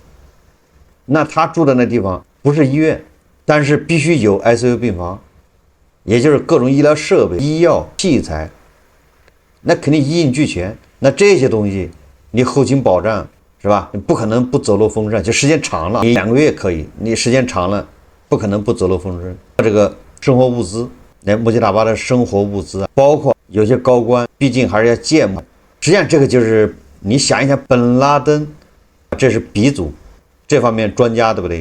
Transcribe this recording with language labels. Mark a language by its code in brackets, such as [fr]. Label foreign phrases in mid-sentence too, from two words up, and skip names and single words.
[zh] 那他住的那地方不是醫院，但是必須有 ICU 病房，也就是各種醫療設備、醫藥器材，那肯定一应俱全。那這些東西，你後勤保障是吧？你不可能不走漏风声。就时間長了，你2個月可以，你時間長了，不可能不走漏風聲。這個生活物資，那穆吉塔巴的生活物資啊，包括有些高官，畢竟還是要芥末。實際上，這個就是你想一想，本拉登，這是鼻祖。這方面專家，對不對？